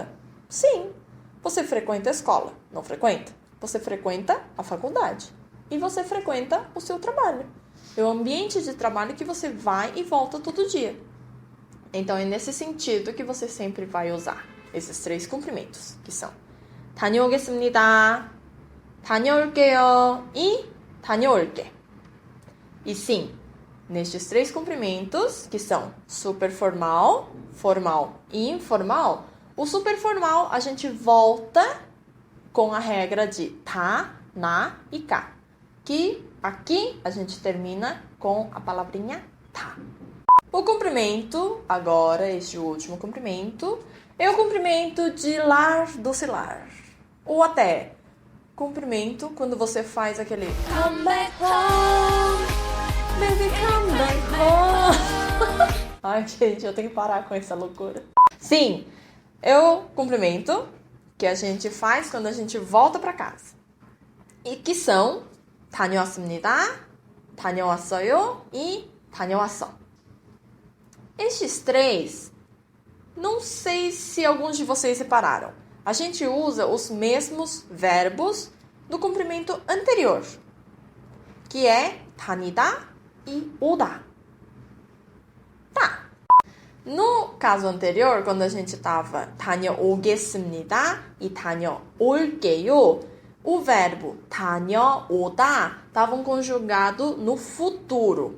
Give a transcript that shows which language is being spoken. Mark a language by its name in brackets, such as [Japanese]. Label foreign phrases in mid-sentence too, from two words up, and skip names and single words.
[Portuguese] Sim, você frequenta a escola, não frequenta? Você frequenta a faculdade. E você frequenta o seu trabalho. É o ambiente de trabalho que você vai e volta todo dia. Então, é nesse sentido que você sempre vai usar esses 3 cumprimentos, que são [Korean] 다녀오겠습니다, 다녀올게요 [Portuguese] e 다녀올게. E sim, nestes 3 cumprimentos, que são super formal, formal e informal, o super formal a gente volta com a regra de tá, na e cá. Que aqui a gente termina com a palavrinha tá. O cumprimento, agora, este último cumprimento, é o cumprimento de lar, doce lar. Ou até cumprimento quando você faz aquele [English] come back home, baby come back home. [Portuguese] Ai, gente, eu tenho que parar com essa loucura. Sim, é o cumprimento que a gente faz quando a gente volta para casa. E que são [Korean] 다녀왔습니다, 다녀왔어요 [Portuguese] e 다녀왔어. Estes 3, não sei se alguns de vocês repararam. A gente usa os mesmos verbos do cumprimento anterior, que é 다니다 e 오다. Tá. No caso anterior, quando a gente estava 다녀오겠습니다 e 다녀올게요, o verbo 다녀오다 estava conjugado no futuro.